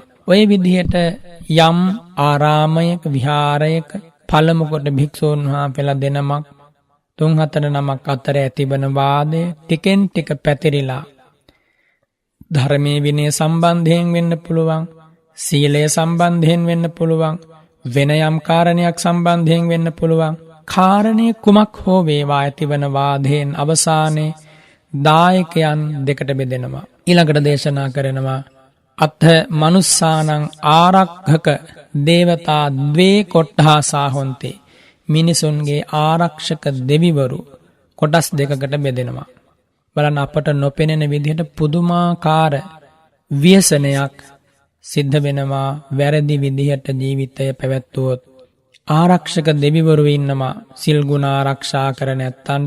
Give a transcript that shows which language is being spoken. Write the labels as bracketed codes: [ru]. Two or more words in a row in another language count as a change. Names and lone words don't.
[si] ඔය විදිහට යම් ආරාමයක විහාරයක පළමු කොට භික්ෂූන් වහන්සේලා දෙනමක් 3-4 නමක් අතර ඇතිවන වාදය ටිකෙන් ටික පැතිරිලා ධර්මයේ විනය සම්බන්ධයෙන් වෙන්න පුළුවන්, සීලය සම්බන්ධයෙන් වෙන්න පුළුවන්, වෙන යම් කාරණයක් සම්බන්ධයෙන් වෙන්න පුළුවන්. කාරණේ කුමක් හෝ වේවා ඇතිවන වාදයෙන් අවසානයේ දායකයන් දෙකට බෙදෙනවා. ඊළඟට දේශනා කරනවා [pi] අත්ථ මනුස්සානං ආරක්ඛක දේවතා ද්වේ කොට්ඨාසා හොන්තේ. [si] මිනිසුන්ගේ ආරක්ෂක දෙවිවරු කොටස් දෙකකට බෙදෙනවා. බලන්න අපට නොපෙනෙන විදිහට පුදුමාකාර ව්‍යසනයක් සිද්ධ වෙනවා වැරදි විදිහට ජීවිතය පැවැත්වුවොත්. ආරක්ෂක දෙවිවරු ඉන්නවා සිල් ගුණ ආරක්ෂා කරන ඇත්තන්ට.